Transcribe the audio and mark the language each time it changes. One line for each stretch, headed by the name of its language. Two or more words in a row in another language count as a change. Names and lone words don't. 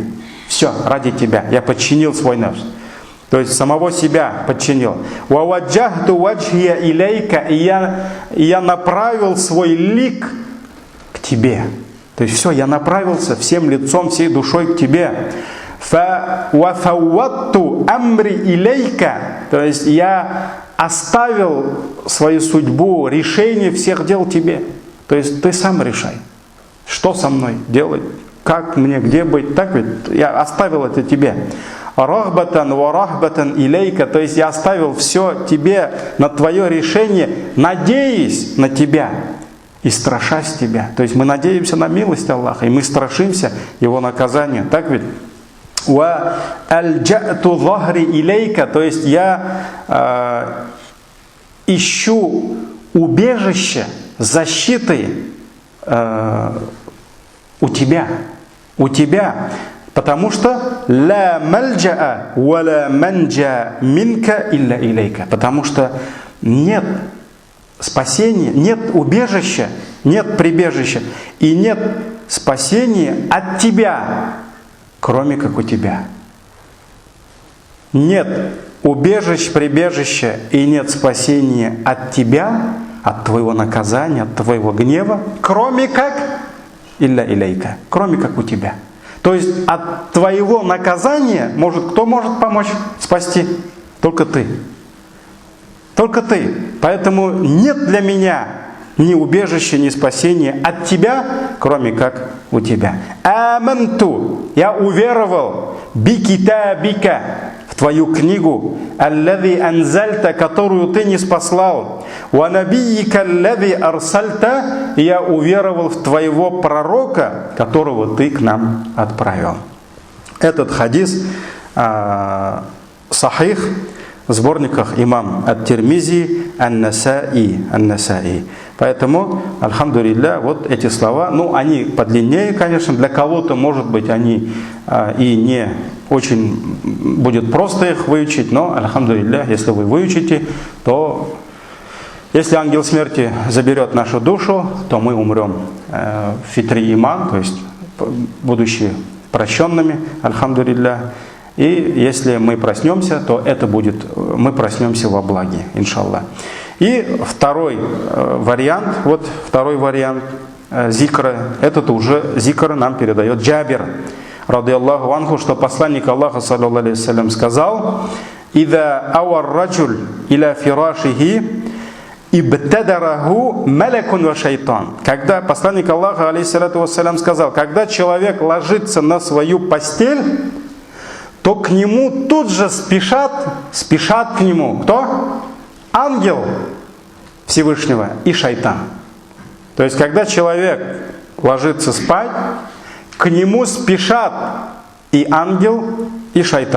Russian: Все, ради тебя. Я подчинил свой нафс. То есть самого себя подчинил.
Arabic: ووجهت وجهي إليك,
Russian: и я направил свой лик к тебе. То есть все, я направился всем лицом, всей душой к тебе.
Arabic: وفوضت أمري إليك,
Russian: то есть я оставил свою судьбу, решение всех дел тебе. То есть ты сам решай, что со мной делать, как мне, где быть. Так ведь я оставил это тебе.
Arabic: رهبة ورهبة إليك,
Russian: то есть я оставил все тебе на твое решение, надеясь на тебя и страшась тебя. То есть мы надеемся на милость Аллаха, и мы страшимся его наказания. Так ведь?
Arabic: وألجأت ظهري إليك,
Russian: то есть я ищу убежище, защиты у тебя, потому что
Arabic: لا ملجأ ولا منجا منك إلا إليك,
Russian: потому что нет спасения, нет убежища, нет прибежища и нет спасения от тебя, кроме как у тебя. Нет убежищ, прибежища и нет спасения от тебя, от твоего наказания, от твоего гнева, кроме как
Arabic: إلا إليك,
Russian: кроме как у тебя. То есть от твоего наказания кто может помочь спасти? Только ты. Только ты. Поэтому нет для меня ни убежища, ни спасения от тебя, кроме как у тебя. Аманту, я уверовал, бикитабика, в твою книгу,
Arabic: الذي أنزلت,
Russian: которую ты не спаслал,
Arabic: ونبيك الذي أرسلت,
Russian: я уверовал в твоего пророка, которого ты к нам отправил. Этот
Arabic: حديث صحيح
Russian: в сборниках имам ат-Тирмизи, ан-Насаи. Поэтому, альхамдулилля, вот эти слова, они подлиннее, конечно, для кого-то, может быть, они и не очень будет просто их выучить, но, альхамдулилля, если вы выучите, то если ангел смерти заберет нашу душу, то мы умрем в
Arabic: فطري إيمان,
Russian: то есть будучи прощенными, альхамдулилля. И если мы проснемся, то это будет, мы проснемся во благе, иншаллах. И второй вариант зикра, этот уже зикр нам передает Джабир,
Arabic: رضي الله عنه,
Russian: что посланник Аллаха,
Arabic: صلى الله عليه وسلم,
Russian: сказал:
Arabic: «إذا آوى الرجل إلى فراشه ابتدره ملك وشيطان».
Russian: Когда посланник Аллаха,
Arabic: عليه الصلاة والسلام,
Russian: сказал: когда человек ложится на свою постель, то к нему тут же спешат к нему кто? Ангел Всевышнего и шайтан. То есть, когда человек ложится спать, к нему спешат и ангел, и шайтан.